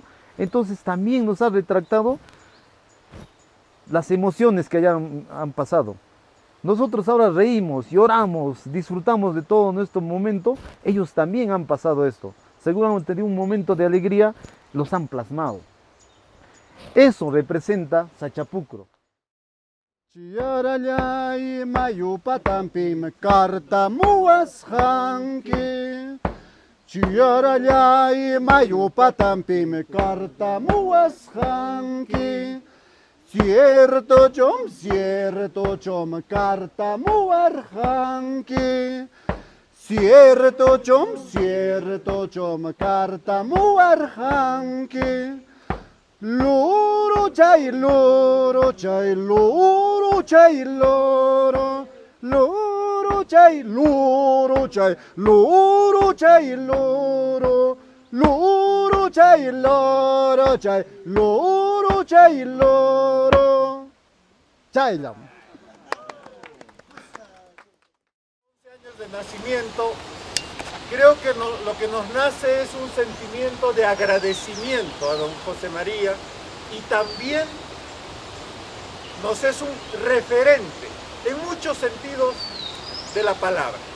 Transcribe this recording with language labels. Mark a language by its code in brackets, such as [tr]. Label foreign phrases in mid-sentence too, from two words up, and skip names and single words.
[es] Entonces también nos ha retratado las emociones que han pasado. Nosotros ahora reímos, lloramos, disfrutamos de todo nuestro momento. Ellos también han pasado esto. Seguramente de un momento de alegría los han plasmado. Eso representa Sachapucro. [qu] Chiyarallay mayupatampim kartamuasqanki. Chiyarallay mayupatampim kartamuasqanki. Cierto chom kartamuarqanki. Cierto chom kartamuarqanki. Loro chay loro chay loro chay loro. Loro chay loro chay loro chay loro. Loro chay loro chay loro chay loro. Chaylam. [es] 11 años de nacimiento, creo que lo que nos nace es un sentimiento de agradecimiento a don José María y también nos es un referente en muchos sentidos de la palabra.